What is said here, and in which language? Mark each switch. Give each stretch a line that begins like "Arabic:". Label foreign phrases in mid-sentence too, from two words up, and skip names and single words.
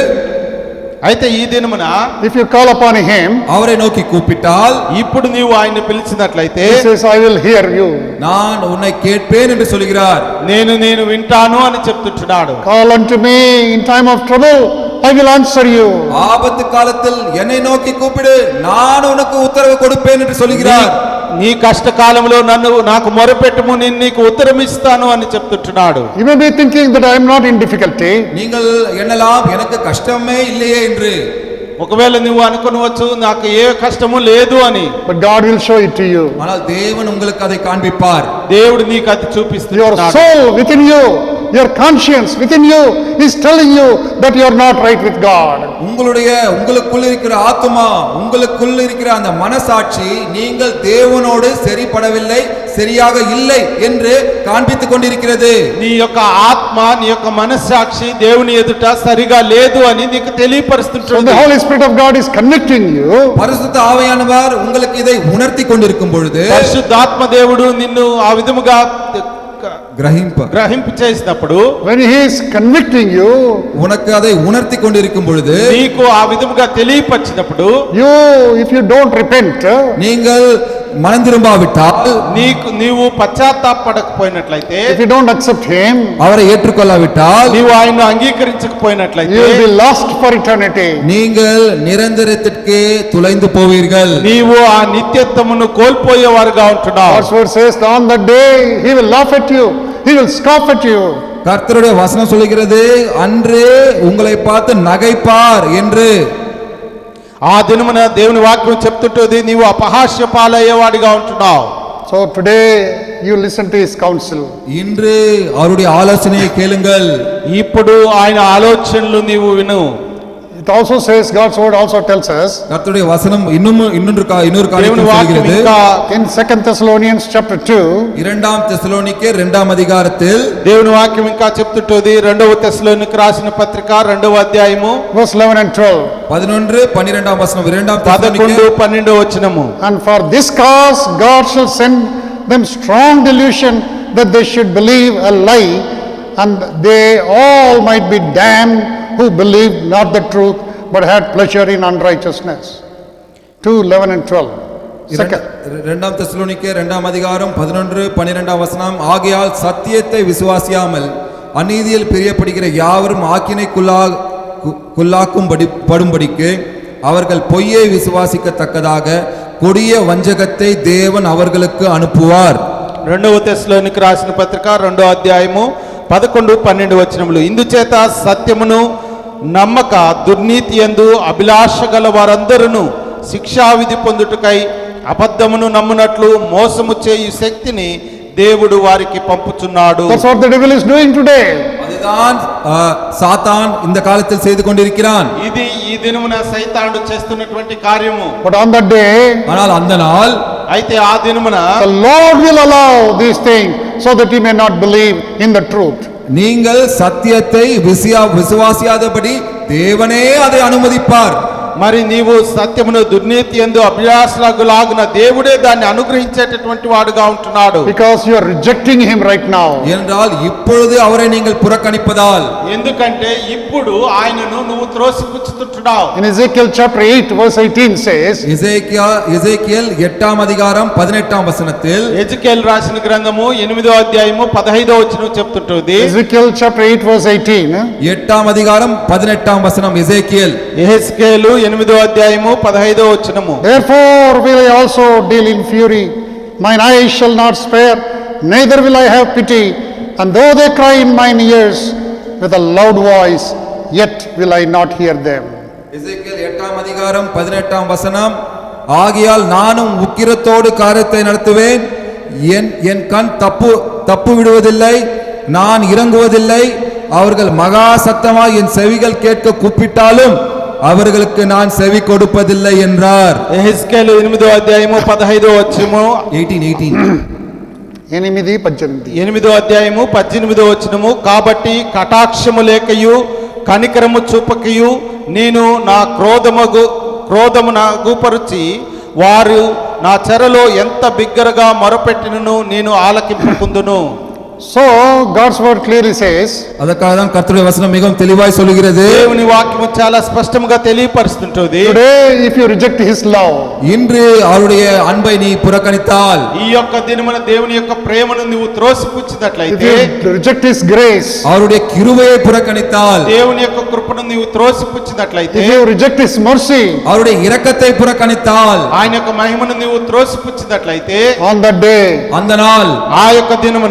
Telugu: అయితే ఈ దినమున
English: if you call upon him,
Tamil: அவரை நோக்கி கூப்பிட்டால்,
Telugu: ఇప్పుడు నీవు ఆయన్ని పిలిచినట్లయితే
English: he says, I will hear you.
Tamil: நான் உன்னை கேட்பேன் என்று சொல்கிறார்.
Telugu: నేను వింటాను అని చెప్తుంటున్నాడు.
English: Call unto me in time of trouble, I will answer you.
Tamil: ஆபத்து காலத்தில் என்னை நோக்கி கூப்பிடு, நான் உனக்கு உத்தரவு கொடுப்பேன் என்று சொல்கிறார்.
Telugu: నీ కష్టకాలంలో నాకు మొరపెట్టుము, నేను నీకు ఉత్తరం ఇస్తాను అని చెప్తుంటున్నాడు.
English: You may be thinking that I am not in difficulty.
Tamil: நீங்கள் எண்ணலாம் எனக்கு கஷ்டமே இல்லையே என்று.
Telugu: ఒకవేళ నువ్వు అనుకోవచ్చు నాకు ఏ కష్టము లేదు అని.
English: But God will show it to you.
Tamil: ஆனால் தேவன் உங்களுக்கு அதை காண்பிப்பார்.
Telugu: దేవుడు నీకు అది
English: Your
Telugu: చూపిస్తున్నాడు.
English: soul within you, your conscience within you is telling you that you are not right with God.
Tamil: உங்களுக்குள் இருக்கிற ஆத்துமா, உங்களுக்குள் இருக்கிற அந்த மனசாட்சி நீங்கள் தேவனோடு சரிபடவில்லை, சரியாக இல்லை என்று காண்பித்துக் கொண்டிருக்கிறது.
Telugu: నీ యొక్క ఆత్మ, నీ యొక్క మనస్సాక్షి దేవుని ఎదుట సరిగా లేదు అని నీకు
English: So
Telugu: తెలియపరుస్తుంటుంది.
English: the Holy Spirit of God is convicting you.
Tamil: பரிசுத்த ஆவியானவர் உங்களுக்கு இதை உணர்த்தி கொண்டிருக்கும் பொழுது,
Telugu: పరిశుద్ధాత్మ దేవుడు నిన్ను ఆ విధముగా గ్రహింపు చేసినప్పుడు,
English: When he is convicting you,
Tamil: உனக்கு அதை உணர்த்தி கொண்டிருக்கும் பொழுது,
Telugu: నీకు ఆ విధముగా తెలియపరిచినప్పుడు,
English: you, if you don't repent,
Tamil: நீங்கள் மனம் திரும்பாவிட்டால்,
Telugu: నీవు పశ్చాత్తాపడకపోయినట్లయితే,
English: if you don't accept him,
Tamil: அவரை ஏற்றுக்கொள்ளாவிட்டால்,
Telugu: నీవు ఆయన్ను
English: you
Telugu: అంగీకరించకపోయినట్లయితే
English: will be lost for eternity.
Tamil: நீங்கள் நிரந்தரத்திற்கு துளைந்து போவீர்கள்.
Telugu: నీవు ఆ నిత్యత్వమును కోల్పోయేవారుగా ఉంటున్నావు.
English: God's word says, on that day he will laugh at you, he will scoff at you.
Tamil: கர்த்தருடைய வசனம் சொல்கிறது, அன்று உங்களை பார்த்து நகைப்பார் என்று.
Telugu: ఆ దినమున దేవుని వాక్యం చెప్తుంటుంది, నీవు అపహాస్య పాలయ్యేవాడిగా ఉంటున్నావు.
English: So today you listen to his counsel.
Tamil: இன்று அவருடைய ஆலோசனையை கேளுங்கள்.
Telugu: ఇప్పుడు ఆయన ఆలోచనలు నీవు విను.
English: It also says, God's word also tells us
Tamil: கர்த்தருடைய வசனம் இன்னொரு காரியத்தை
Telugu: దేవుని వాక్యం
Tamil: சொல்கிறது.
Telugu: ఇంకా
English: in 2 Thessalonians chapter 2,
Tamil: இரண்டாம் தெசலோனிக்கேயர் 2ஆம் அதிகாரத்தில்
Telugu: దేవుని వాక్యం ఇంకా చెప్తుంటుంది, 2వ తెస్సలోనికి రాసిన పత్రిక 2వ అధ్యాయము
English: verse 11 and 12. 11,
Tamil: 12ஆம் வசனம். 2ஆம் 11, தெசலோனிக்கேயர்
Telugu: 12 వచనము.
English: And for this cause God shall send them strong delusion that they should believe a lie, and they all might be damned who believed not the truth but had pleasure in unrighteousness. 2, 11 and 12. Second.
Tamil: 2ஆம் தெசலோனிக்கேயர் 2ஆம் அதிகாரம் 11, 12ஆம் வசனம். ஆகையால் சத்தியத்தை விசுவாசியாமல் அநீதியில் பிரியப்படுகிற யாவரும் ஆக்கினைக்குள்ளாக்கும்படிக்கு அவர்கள் பொய்யை விசுவாசிக்கத்தக்கதாக கொடிய வஞ்சகத்தை தேவன் அவர்களுக்கு அனுப்புவார்.
Telugu: 2వ తెస్సలోనికి రాసిన పత్రిక 2వ అధ్యాయము 11-12 వచనములు. ఇందుచేత సత్యమును నమ్మక దుర్నీతి యందు అభిలాష గల వారందరూ శిక్షావిధి పొందుటకై అబద్ధమును నమ్మునట్లు మోసము చేయు శక్తిని దేవుడు వారికి పంపుచున్నాడు.
English: That's what the devil is doing today.
Tamil: அதுதான் சாத்தான் இந்த காலத்தில் செய்து கொண்டிருக்கிறான்.
Telugu: ఇది ఈ దినమున సైతానుడు చేస్తున్నటువంటి కార్యము.
English: But on that day,
Tamil: ஆனால் அந்த நாள்
Telugu: అయితే ఆ దినమున
English: the Lord will allow these things so that he may not believe in the truth.
Tamil: நீங்கள் சத்தியத்தை விசுவாசியாதபடி தேவனே அதை அனுமதிப்பார்.
Telugu: మరి నీవు సత్యమును దుర్నీతి యందు అభిలాషలాగున దేవుడే దాన్ని అనుగ్రహించేటటువంటి వాడుగా ఉంటున్నాడు.
English: Because you are rejecting him right now.
Tamil: என்றால் இப்பொழுது அவரை நீங்கள் புறக்கணிப்பதால்.
Telugu: ఎందుకంటే ఇప్పుడు ఆయనను నువ్వు త్రోసిపుచ్చుతున్నావు.
English: In Ezekiel chapter 8 verse 18 says,
Tamil: எசேக்கியேல் 8ஆம் அதிகாரம் 18ஆம் வசனத்தில்
Telugu: ఎజెకియేలు రాసిన గ్రంథము 8వ అధ్యాయము 15వ వచనం చెప్తుంటుంది.
English: Ezekiel chapter 8 verse 18.
Tamil: 8ஆம் அதிகாரம் 18ஆம் வசனம் எசேக்கியேல்.
Telugu: యెహెజ్కేలు 8వ అధ్యాయము 15వ వచనము.
English: Therefore will I also deal in fury, mine eyes shall not spare, neither will I have pity, and though they cry in mine ears with a loud voice, yet will I not hear them.
Tamil: எசேக்கியேல் 8ஆம் அதிகாரம் 18ஆம் வசனம், ஆகையால் நானும் உக்கிரத்தோடு காரியத்தை நடத்துவேன், என் கண் தப்பு விடுவதில்லை, நான் இறங்குவதில்லை, அவர்கள் மகா சத்தமாய் என் செவிகள் கேட்க கூப்பிட்டாலும் அவர்களுக்கு நான் செவி கொடுப்பதில்லை என்றார்.
Telugu: యెహెజ్కేలు 8వ అధ్యాయము 15వ వచనము 8వ అధ్యాయము 18వ వచనము. కాబట్టి కటాక్షము లేకయు కనికరము చూపకయు నేను నా క్రోధము నాగుపరిచి వారు నా చెరలో ఎంత బిగ్గరగా మొరపెట్టినను నేను ఆలకింపుకుందును.
English: So God's word clearly says,
Tamil: அதற்காக தான் கர்த்தருடைய வசனம் மிகவும் தெளிவாய் சொல்கிறது.
Telugu: దేవుని వాక్యము చాలా స్పష్టంగా తెలియపరుస్తుంటుంది.
English: today if you reject his love,
Tamil: இன்று அவருடைய அன்பை நீ புறக்கணித்தால்,
Telugu: ఈ యొక్క దినమున దేవుని యొక్క ప్రేమను నువ్వు
English: if
Telugu: త్రోసిపుచ్చినట్లయితే,
English: you reject his grace,
Tamil: அவருடைய கிருபையை புறக்கணித்தால்,
Telugu: దేవుని యొక్క కృపను నువ్వు త్రోసిపుచ్చినట్లయితే,
English: if you reject his mercy,
Tamil: அவருடைய இரக்கத்தை புறக்கணித்தால்,
Telugu: ఆయన యొక్క మహిమను నువ్వు త్రోసిపుచ్చినట్లయితే,
English: on that day
Tamil: அந்த நாள்
Telugu: ఆ యొక్క దినమున